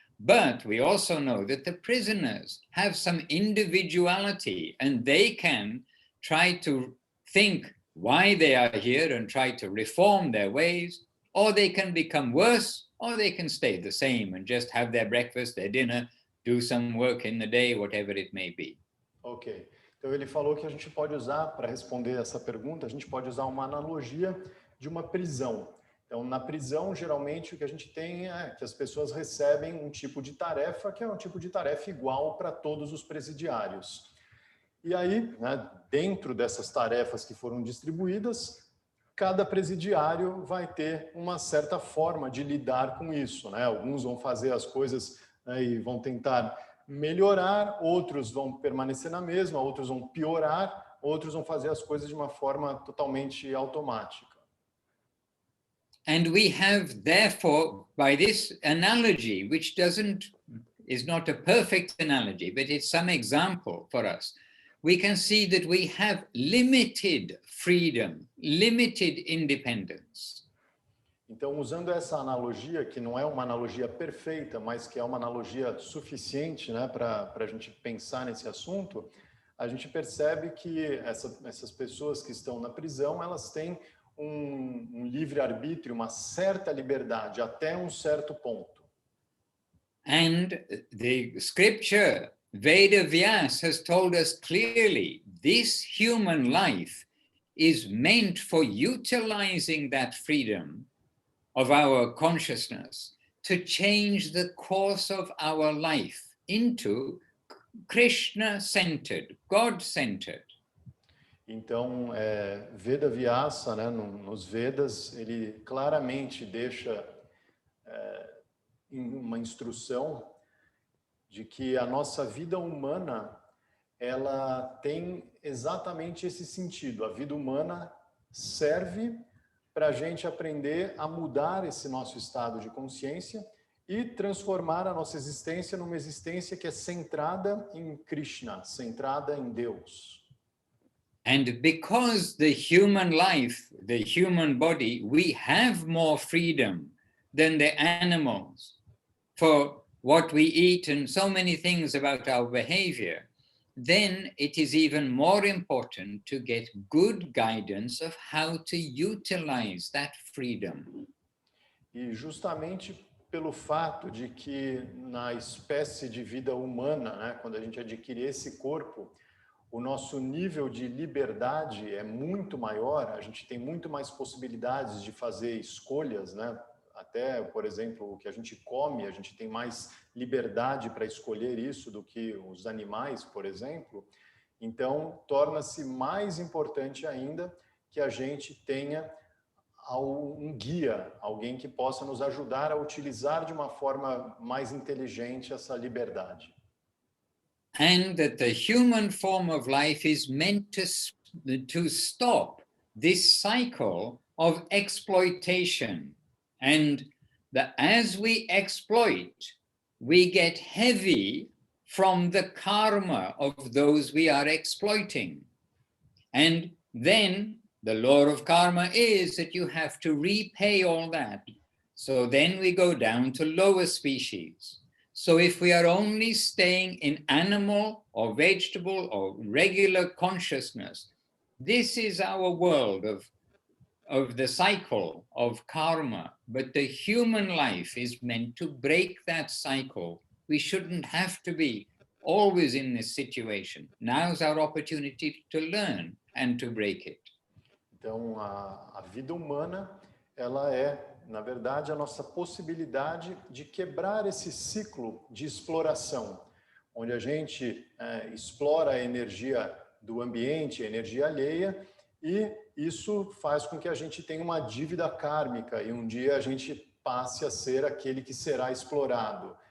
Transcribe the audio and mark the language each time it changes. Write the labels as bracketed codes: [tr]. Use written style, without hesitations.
[en] But we also know that the prisoners have some individuality, and they can try to think why they are here and try to reform their ways, or they can become worse, or they can stay the same and just have their breakfast, their dinner, do some work in the day, whatever it may be. Ok. [pt] Então ele falou que a gente pode usar, para responder essa pergunta, a gente pode usar uma analogia de uma prisão. Então, na prisão, geralmente, o que a gente tem é que as pessoas recebem um tipo de tarefa, que é um tipo de tarefa igual para todos os presidiários. E aí, né, dentro dessas tarefas que foram distribuídas, cada presidiário vai ter uma certa forma de lidar com isso, né? Alguns vão fazer as coisas, né, e vão tentar melhorar, outros vão permanecer na mesma, outros vão piorar, outros vão fazer as coisas de uma forma totalmente automática. [en] And we have, therefore, by this analogy, which is not a perfect analogy, but it's some example for us, we can see that we have limited freedom, limited independence. [pt] Então, usando essa analogia, que não é uma analogia perfeita, mas que é uma analogia suficiente, né, para a gente pensar nesse assunto, a gente percebe que essas pessoas que estão na prisão, elas têm um livre arbítrio, uma certa liberdade até um certo ponto. [en] And the scripture, Veda Vyas, has told us clearly, this human life is meant for utilizing that freedom of our consciousness to change the course of our life into Krishna-centered, God-centered. [pt] Então, Veda Vyasa, né, nos Vedas, ele claramente deixa uma instrução de que a nossa vida humana, ela tem exatamente esse sentido. A vida humana serve para a gente aprender a mudar esse nosso estado de consciência e transformar a nossa existência numa existência que é centrada em Krishna, centrada em Deus. [en] And because the human life, the human body, we have more freedom than the animals for what we eat and so many things about our behavior, then it is even more important to get good guidance of how to utilize that freedom. [pt] E justamente pelo fato de que na espécie de vida humana, né, quando a gente adquire esse corpo, o nosso nível de liberdade é muito maior, a gente tem muito mais possibilidades de fazer escolhas, né? Até, por exemplo, o que a gente come, a gente tem mais liberdade para escolher isso do que os animais, por exemplo. Então, torna-se mais importante ainda que a gente tenha um guia, alguém que possa nos ajudar a utilizar de uma forma mais inteligente essa liberdade. [en] And that the human form of life is meant to stop this cycle of exploitation. And that as we exploit, we get heavy from the karma of those we are exploiting. And then the law of karma is that you have to repay all that. So then we go down to lower species. So if we are only staying in animal or vegetable or regular consciousness, this is our world of the cycle of karma. But the human life is meant to break that cycle. We shouldn't have to be always in this situation. Now's our opportunity to learn and to break it. [pt] Então, a vida humana, ela na verdade, a nossa possibilidade de quebrar esse ciclo de exploração, onde a gente explora a energia do ambiente, a energia alheia, e isso faz com que a gente tenha uma dívida kármica, e um dia a gente passe a ser aquele que será explorado.